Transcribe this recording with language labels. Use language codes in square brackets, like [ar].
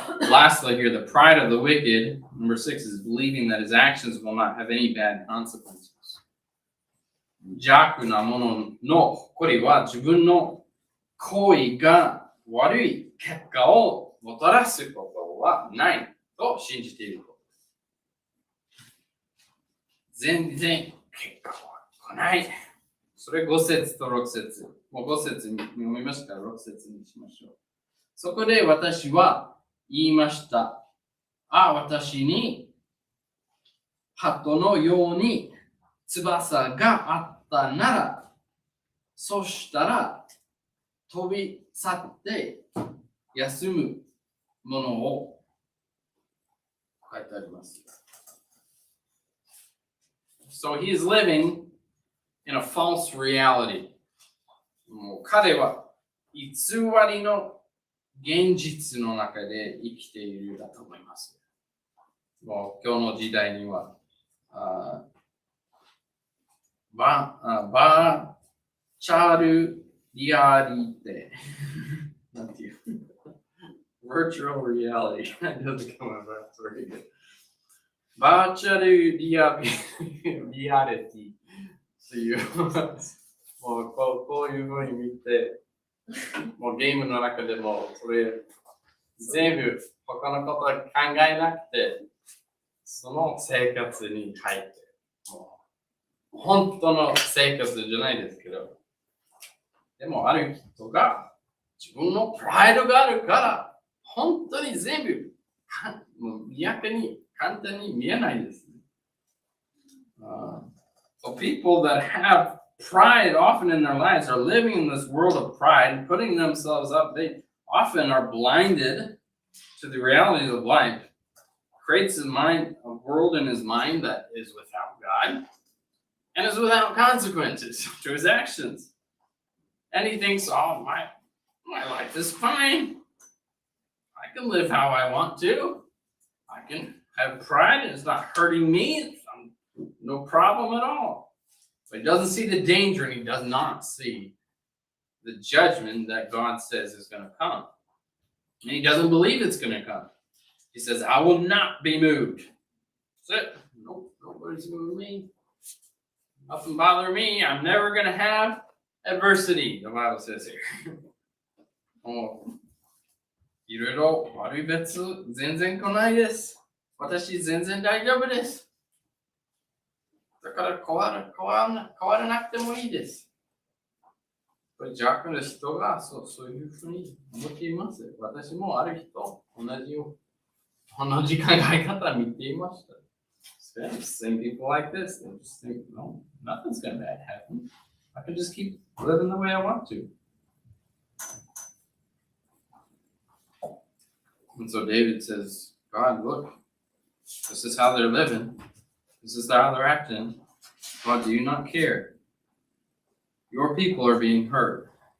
[en] Lastly here, the pride of the wicked, number 6, is believing that his actions will not have any bad consequences. [ja] 邪悪な者の誇りは自分の行為が悪い結果をもたらすことはないと信じていること。全然結果は来ない。それ5節と6節。もう5節に読みましたから6節にしましょう。そこで私は言いました。私に鳩のように翼があったなら、そしたら飛び去って休むものを書いてあります。 [en] So he is living in a false reality. [ja] もう彼は偽りの現実の中で生きているだと思います。もう今日の時代には、バーチャルリアリティ。なんていうvirtual reality. [en] That doesn't come out very good. [ja] バーチャルリアリティっていう、もうこういう風に見て、もうゲームの中でもそれ全部他のことは考えなくて、その生活に入って、もう本当の生活じゃないですけど、でもある人が自分のプライドがあるから、本当に全部もう逆に簡単に見えないですね。 [en] So people that have pride often in their lives are living in this world of pride, putting themselves up. They often are blinded to the realities of life. Creates a world in his mind that is without God and is without consequences to his actions. And he thinks, oh, my life is fine. I can live how I want to. I can have pride. It's not hurting me. It's no problem at all. But he doesn't see the danger, and he does not see the judgment that God says is going to come. And he doesn't believe it's going to come. He says, I will not be moved. That's it. Nope, nobody's moving me. Nothing bother me. I'm never going to have adversity, the Bible says here. [ja] もういろいろ悪い別全然来ないです。私全然大丈夫です。だから変わらなくてもいいです。これ邪悪な人がそういうふうに思っています。私もある人、同じ考え方を見ていました。 [en] Same people like this. They just think, no, nothing's going to bad happen. I can just keep living the way I want to. And so David says, God, look, this is how they're living. This is how they're acting. God, do you not care? Your people are being hurt.